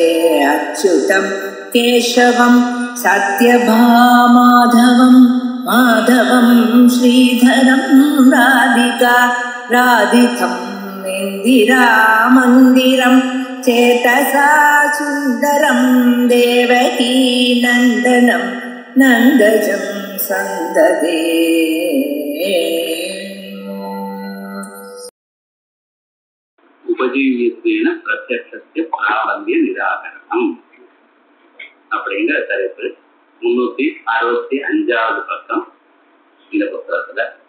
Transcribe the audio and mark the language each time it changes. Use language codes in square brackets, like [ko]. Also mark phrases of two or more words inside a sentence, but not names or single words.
[sa] अच्युतं केशवं सत्यभामाधवं माधवं श्रीधरं राधितं इन्दिरामन्दिरं चेतसा सुन्दरं देवकी नन्दनं नन्दजं सन्ददे। उपजीव्यत्वेन प्रत्यक्षस्य प्राबल्य निराकरणम् [ta] அப்படிங்கிற தலைப்பு 365வது பக்கம் இந்த புத்தகத்துல.